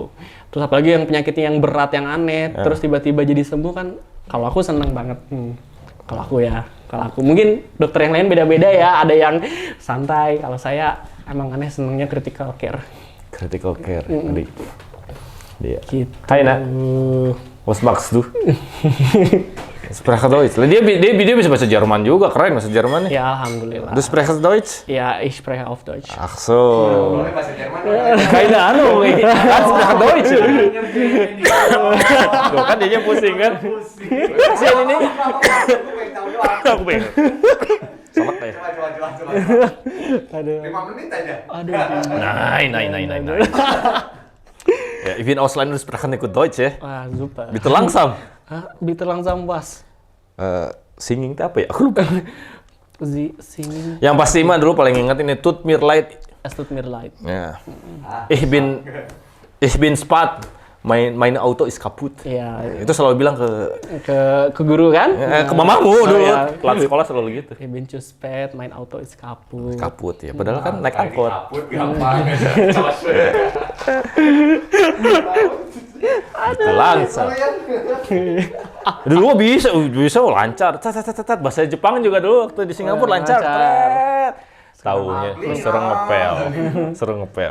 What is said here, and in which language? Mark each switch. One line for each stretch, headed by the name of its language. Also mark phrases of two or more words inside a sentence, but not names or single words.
Indonesian: Terus apalagi yang penyakitnya yang berat, yang aneh, terus tiba-tiba jadi sembuh kan, kalau aku seneng banget. Kalau aku mungkin dokter yang lain beda-beda ya, ada yang santai. Kalau saya emang aneh senengnya
English: critical care. Critical care.
Indonesian: Tadi. Dia. Gitu. Hai nak.
German: Was magst du? Sprechen Deutsch.
Indonesian: Dia bisa bahasa Jerman juga, keren bahasa Jerman nih. Ya alhamdulillah.
German: Du sprechen Deutsch? Ya, ich spreche auf Deutsch. Ach so.
Indonesian: Boleh bahasa Jerman.
German: Keine Ahnung, kan sprechen Deutsch.
Indonesian: Tuh kan dia pusing kan. Kasihan ini. Aku pengen. Solak ya. Coba. Aduh. 5 menit aja. Aduh.
German: Nein. Ja, ich bin Ausländer, sprechen nicht gut Deutsch ya.
Indonesian: Wah, super.
German: Bitte langsam. Bitte langsam was.
Indonesian: Singing itu apa ya? Aku lupa. Singing. Yang pasti mah dulu paling ingat ini
German: Tut mir leid. Es tut mir leid. Ya. Ich bin Spat. Mein Auto ist kaputt.
Indonesian: Iya. Itu selalu bilang Ke guru kan? ke mamamu dulu. Ya. Kelas sekolah selalu gitu.
German: Ich bin zu spät, mein Auto ist kaputt.
Indonesian: Kaput ya. Padahal kan naik angkot. Kaput gampang. Itu langsung. Dulu mah bisa lancar. Tat. Bahasa Jepang juga dulu waktu di Singapura lancar. Lancar. Taunya seru ngepel.